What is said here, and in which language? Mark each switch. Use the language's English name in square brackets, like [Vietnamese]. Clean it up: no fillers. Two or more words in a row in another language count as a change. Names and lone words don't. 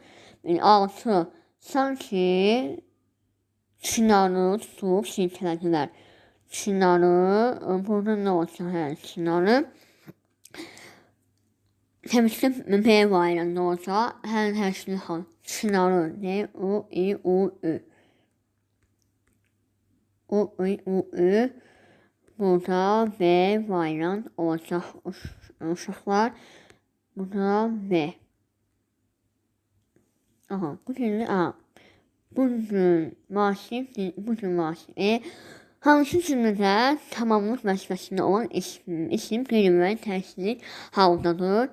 [Azerbaijani] 6. Sanki çınarı tutub silkələdilər. Çınarı, burada nə olacaq? Çınarı. Təbii B variantı olacaq. Hər şey hal. Çınarı. D, U, I, U, Ü. U, I, U, Ü. Burada B variant olacaq uşaqlar. Burada B. Aha, bu gün A. Bugün vasif. Hansı cümlədə tamamlıq vəzifəsində olan isim qeyri-müəyyən təsirli haldadır.